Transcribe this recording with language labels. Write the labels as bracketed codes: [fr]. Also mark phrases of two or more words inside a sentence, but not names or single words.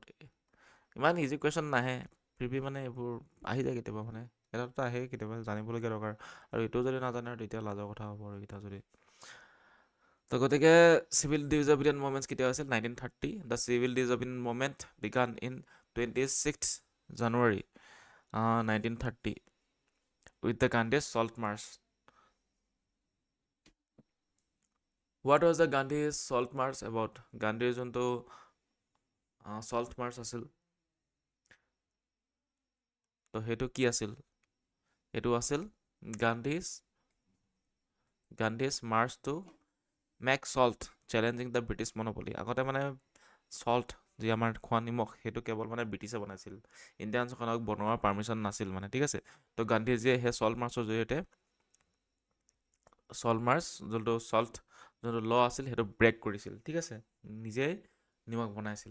[as] ইমান [en] easy question [as] নাহে, ফিৰবি মানে এইবোৰ আহি যায় কেতিয়াবা, মানে এটাতো আহে কেতিয়াবা, জানিবলগীয়া দৰকাৰ। আৰু এইটো যদি নাজানে তেতিয়া লাজৰ কথা হ'ব আৰু এইকেইটা যদি। তো গতিকে [en] civil disobedient movements [as] কেতিয়া হৈছিল? [en] 1930। The civil disobedient movement began in 26th January 1930 with the Gandhi's Salt March. What was the Gandhi's Salt March about? [as] Gandhiৰ যোনটো Salt March আছিল, তো সেইটো কি আছিল? এইটো আছিল [en] Gandhi's March to make salt challenging the British monopoly. [as] আগতে মানে salt যি আমাৰ খোৱা নিমখ সেইটো কেৱল মানে ব্ৰিটিছে বনাইছিল, ইণ্ডিয়ানসকলক বনোৱাৰ পাৰ্মিশ্যন নাছিল মানে, ঠিক আছে। তো গান্ধীজীয়ে সেই চল্ট মাৰ্চৰ জৰিয়তে যোনটো ল আছিল সেইটো ব্ৰেক কৰিছিল, ঠিক আছে, নিজেই নিমখ বনাইছিল।